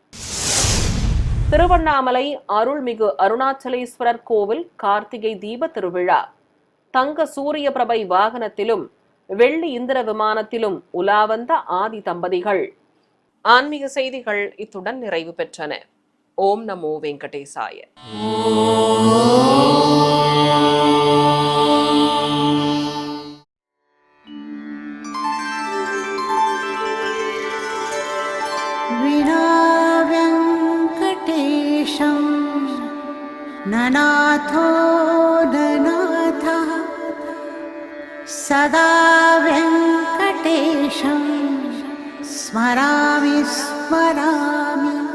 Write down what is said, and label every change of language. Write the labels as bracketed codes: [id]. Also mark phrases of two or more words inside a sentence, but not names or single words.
[ta] திருவண்ணாமலை அருள்மிகு அருணாச்சலேஸ்வரர் கோவில் கார்த்திகை தீப திருவிழா தங்க சூரிய பிரபை வாகனத்திலும் வெள்ளி இந்திர விமானத்திலும் உலா வந்த ஆதி தம்பதிகள். ஆன்மீக செய்திகள் இத்துடன் நிறைவு பெற்றன. [sa] ॐ नमो वेङ्कटेशाय. विना वेङ्कटेशं ननाथो ननाथः सदा वेङ्कटेशं स्मरामि स्मरामि.